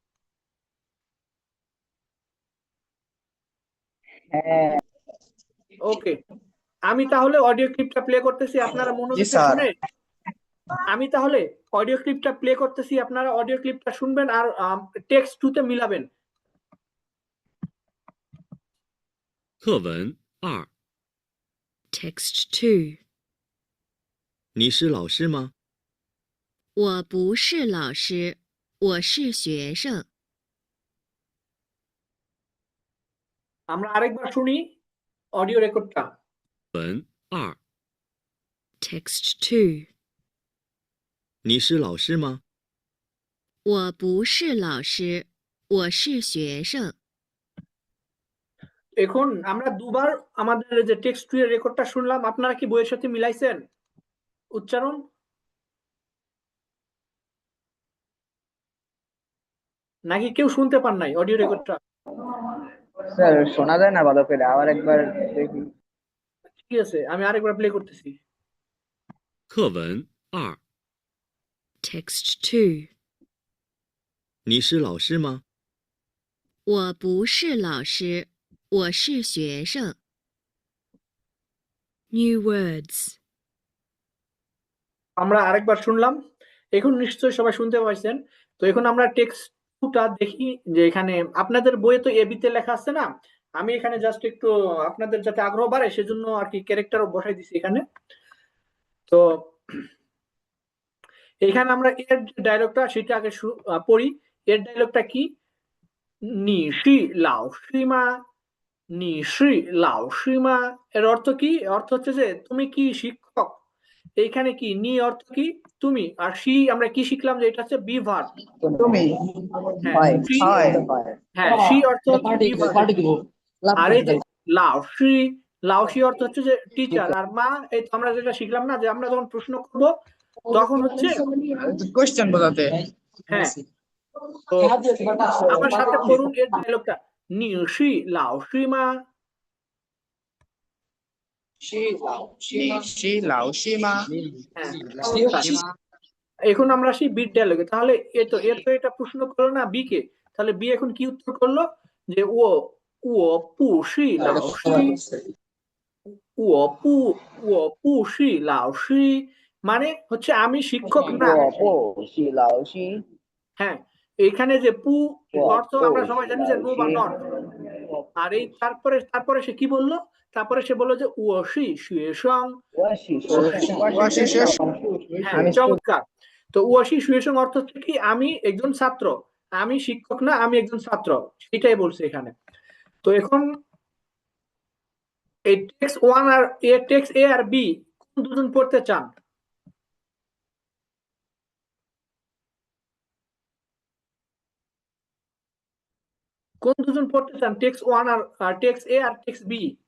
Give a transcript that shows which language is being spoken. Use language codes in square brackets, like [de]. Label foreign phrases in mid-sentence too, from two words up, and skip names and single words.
[bn] হ্যাঁ। ওকে, আমি তাহলে [en] audio clip [bn] প্লে করতেছি, আপনারা জি মনোযোগ দিয়ে স্যার। শুনে। আমি তাহলে [en] audio clip [bn] প্লে করতেছি, আপনারা [en] audio clip [bn] শুনবেন আর [en] text two [bn] তে মিলাবেন। [zh] 课文2， [en] Text 2. [zh] 你是老师吗？我不是老师，我是学生。 [bn] আমরা আরেকবার শুনি [en] audio record. [zh] 文二， [en] Text 2. [zh] 你是老师吗？我不是老师，我是学生。 [bn] এখন আমরা দুবার আমাদের যে [en] text two [bn] এর রেকর্ডটা শুনলাম, আপনারা কি বইয়ের সাথে মিলাইছেন উচ্চারণ? নাকি কেউ শুনতে পান নাই [en] audio record? [bn] স্যার শোনা যায় না ভালো করে, আবার একবার দেখি। ঠিক আছে, আমি আরেকবার প্লে করতেছি। [zh] 课文二， [en] Text 2. [zh] 你是老师吗？我不是老师，我是学生。 [en] New words. [bn] আমরা আরেকবার শুনলাম, এখন নিশ্চয়ই সবাই শুনতে পাইছেন। তো এখন আমরা [en] text two [bn] দেখি যে এখানে আপনাদের বইয়ে তো এবি তে লেখা আছে না, আমি এখানে জাস্ট একটু আপনাদের যাতে আগ্রহ বাড়ে সেজন্য আর কি ক্যারেক্টারও বসাই দিছি এখানে। তো এখানে আমরা এর যে ডায়লগটা সেটা আগে পড়ি। এর ডায়লগটা কি? [zh] 你是老师吗? 你是老师吗? [bn] এর অর্থ কি? অর্থ হচ্ছে যে তুমি কি শিক্ষক? এইখানে কি নি অর্থ কি? তুমি। আর সি আমরা কি শিখলাম যে এটা হচ্ছে [en] be verb. [bn] তুমি হ্যাঁ হয় সি, হয় হ্যাঁ সি অর্থ হচ্ছে [en] be verb. [bn] আর এই যে লাউসি, লাউসি অর্থ হচ্ছে যে টিচার। আর মা, এই তো আমরা যেটা শিখলাম না যে আমরা যখন প্রশ্ন করব তখন হচ্ছে কোশ্চেন বোঝাতে। হ্যাঁ। তো আমার সাথে পড়ুন এর ডায়লগটা। [zh] 你是老师吗? 是老师吗？ [bn] হ্যাঁ চমৎকার। এখন আমরা আসি বিট ডায়লগে। তাহলে এর তো এটা প্রশ্ন করলো না বি কে, তাহলে বি এখন কি উত্তর করলো যে [zh] 我我不是老师, 我不我不是老师, [bn] মানে হচ্ছে আমি শিক্ষক না। [zh] 我不是老师。 [bn] হ্যাঁ, এখানে যে পু অর্থ আমরা সবাই জানি যে নো বা নট। আর এই তারপরে সে কি বললো? তারপরে সে বললো যে [zh] 我是学生. 我是学生。 [bn] হ্যাঁ চমৎকার। তো [zh] 我是学生 [bn] অর্থ হচ্ছে কি আমি একজন ছাত্র, আমি শিক্ষক না, আমি একজন ছাত্র, সেটাই বলছে এখানে। তো এখন এই [en] text one [bn] আর [en] text A [bn] আর বি কোন দুজন পড়তে চান? কোন দুজন পড়তে চান [en] text one [bn] আর [en] text A [bn] আর [en] text B?